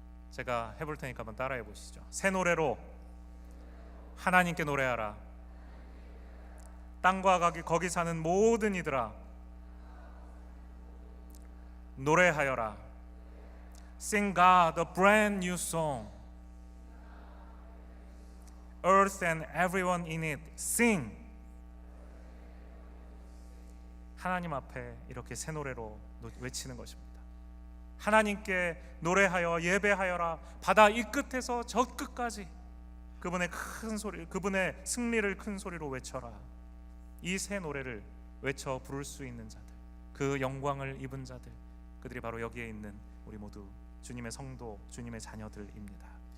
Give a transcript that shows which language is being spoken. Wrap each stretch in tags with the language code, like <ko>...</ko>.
<ko>제가 해볼 테니까 한번 따라해 보시죠. 새 노래로 하나님께 노래하라. 땅과 거기 사는 모든 이들아 노래하여라.</ko> <en>Sing God a brand new song. Earth and everyone in it, sing.</en> <ko>하나님 앞에 이렇게 새 노래로 외치는 것입니다. 하나님께 노래하여 예배하여라. 바다 이 끝에서 저 끝까지 그분의 큰 소리, 그분의 승리를 큰 소리로 외쳐라. 이 새 노래를 외쳐 부를 수 있는 자들, 그 영광을 입은 자들, 그들이 바로 여기에 있는 우리 모두 주님의 성도, 주님의 자녀들입니다.</ko>